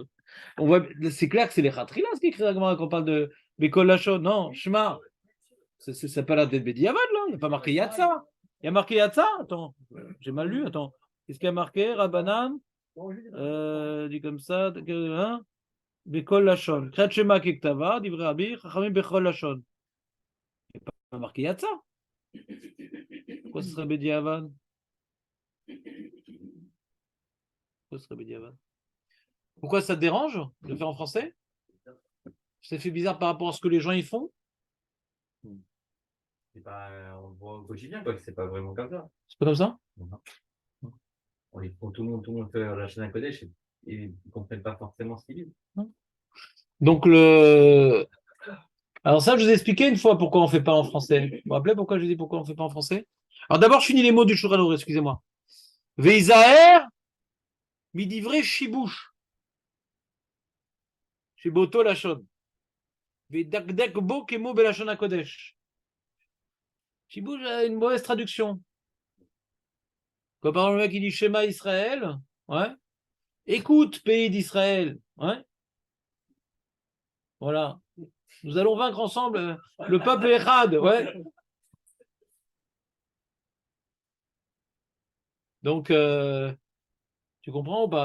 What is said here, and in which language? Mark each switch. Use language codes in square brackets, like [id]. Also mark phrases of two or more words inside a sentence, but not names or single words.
[fr] C'est clair que c'est les khatrila ce qui est écrit dans la Gemara quand on parle de [he] בכל לשון. [fr] Non, Shema. C'est pas la dette Bediavad, là. Il n'y a pas marqué Yatsa. Il y a marqué Yatsa. Attends, j'ai mal lu. Attends. Qu'est-ce qu'il y a marqué? Rabbanan. Dit comme ça. Hein? [he] בכל לשון קריאת שמע ככתבה דברי רבי. חכמים בכל לשון. [fr] Il n'y a pas marqué Yatsa. Pourquoi ce serait Bediavad? Pourquoi ça te dérange de le faire en français? Ça fait bizarre par rapport à ce que les gens y font? C'est pas, on le voit au quotidien, quoi, que c'est pas vraiment comme ça. C'est pas comme ça? Tout le monde fait la chaîne à Kodesh et ils ne comprennent pas forcément ce qu'ils disent. Donc, alors ça, je vous ai expliqué une fois pourquoi on ne fait pas en français. Vous vous rappelez pourquoi je dis pourquoi on ne fait pas en français? Alors d'abord, je finis les mots du Shulchan Aruch, excusez-moi. [he] ויזהר מדברי שיבוש. שיבושו לשון. וידקדק בו כמו בלשון הקודש. [fr] Shibouche a une mauvaise traduction. Quand par exemple le mec il dit [he] שמע ישראל, [fr] ouais. Écoute, pays d'Israël, ouais. Voilà. Nous allons vaincre ensemble le peuple Echad, ouais. Donc, tu comprends ou pas?